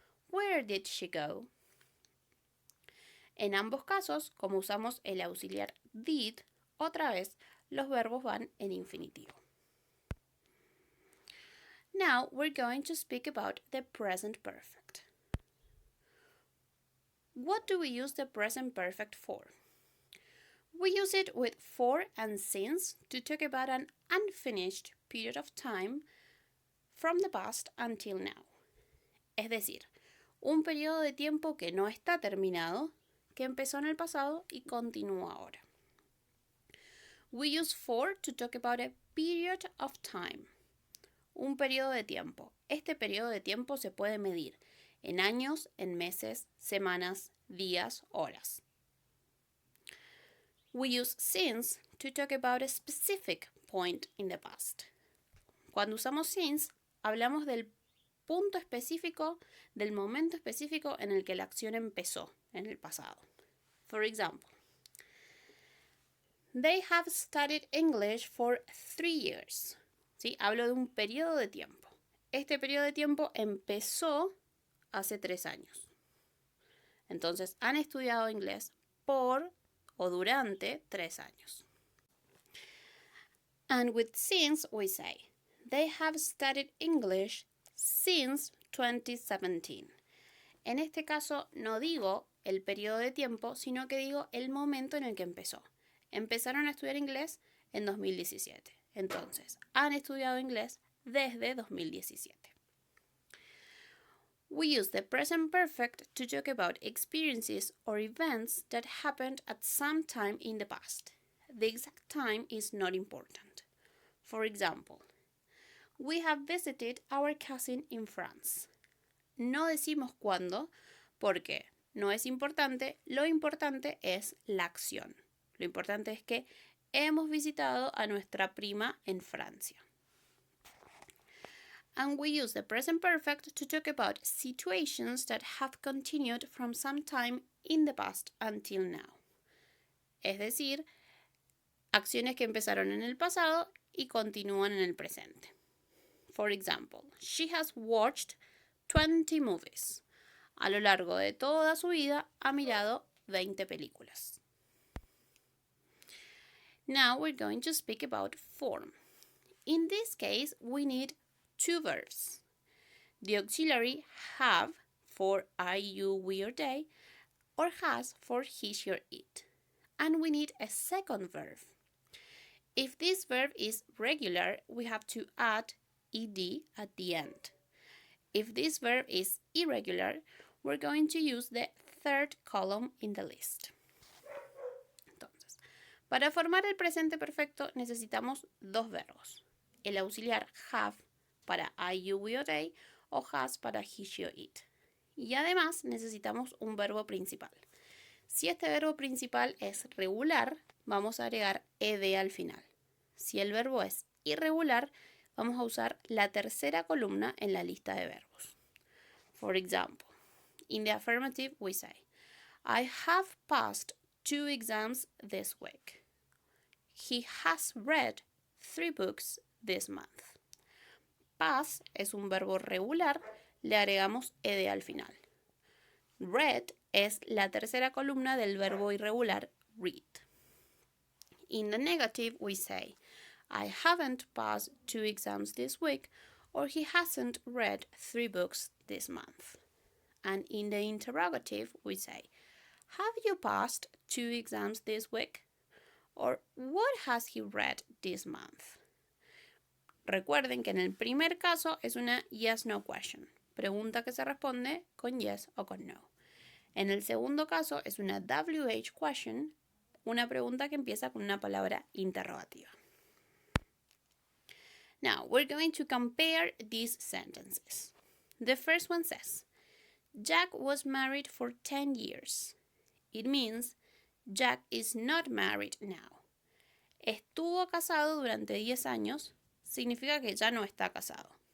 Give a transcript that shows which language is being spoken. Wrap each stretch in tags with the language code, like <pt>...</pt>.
<en>Where did she go?</en> <es>En ambos casos, como usamos el auxiliar did, otra vez los verbos van en infinitivo.</es> <en>Now we're going to speak about the present perfect. What do we use the present perfect for? We use it with for and since to talk about an unfinished period of time from the past until now.</en> <es>Es decir, un periodo de tiempo que no está terminado, que empezó en el pasado y continúa ahora.</es> <en>We use for to talk about a period of time.</en> <es>Un periodo de tiempo. Este periodo de tiempo se puede medir en años, en meses, semanas, días, horas.</es> <en>We use since to talk about a specific point in the past.</en> <es>Cuando usamos since, hablamos del punto específico, del momento específico en el que la acción empezó en el pasado.</es> <en>For example, they have studied English for 3 years.</en> <es>¿Sí? Hablo de un periodo de tiempo. Este periodo de tiempo empezó hace 3 años. Entonces, han estudiado inglés por o durante 3 años.</es> <en>And with since, we say, they have studied English since 2017.</en> <es>En este caso, no digo el periodo de tiempo, sino que digo el momento en el que empezó. Empezaron a estudiar inglés en 2017. Entonces, han estudiado inglés desde 2017.</es> <en>We use the present perfect to talk about experiences or events that happened at some time in the past. The exact time is not important. For example, we have visited our cousin in France.</en> <es>No decimos cuándo porque no es importante, lo importante es la acción. Lo importante es que hemos visitado a nuestra prima en Francia.</es> <en>And we use the present perfect to talk about situations that have continued from some time in the past until now.</en> <es>Es decir, acciones que empezaron en el pasado y continúan en el presente.</es> <en>For example, she has watched 20 movies.</en> <es>A lo largo de toda su vida ha mirado 20 películas.</es> <en>Now we're going to speak about form. In this case, we need two verbs. The auxiliary have for I, you, we, or they, or has for he, she, or it. And we need a second verb. If this verb is regular, we have to add ed at the end. If this verb is irregular, we're going to use the third column in the list.</en> <es>Entonces, para formar el presente perfecto necesitamos dos verbos. El auxiliar have para I, you, we, or they, o has para he, she, or it. Y además necesitamos un verbo principal. Si este verbo principal es regular, vamos a agregar ed al final. Si el verbo es irregular, vamos a usar la tercera columna en la lista de verbos.</es> <en>For example, in the affirmative we say, I have passed 2 exams this week. He has read 3 books this month.</en> <es>Pass es un verbo regular, le agregamos ed al final. Read es la tercera columna del verbo irregular read.</es> <en>In the negative we say, I haven't passed 2 exams this week, or he hasn't read 3 books this month. And in the interrogative we say, have you passed 2 exams this week? Or what has he read this month?</en> <es>Recuerden que en el primer caso es una yes-no question, pregunta que se responde con yes o con no. En el segundo caso es una WH question, una pregunta que empieza con una palabra interrogativa.</es> <en>Now, we're going to compare these sentences. The first one says, Jack was married for 10 years. It means Jack is not married now.</en> <es>Estuvo casado durante 10 años, significa que ya no está casado.</es>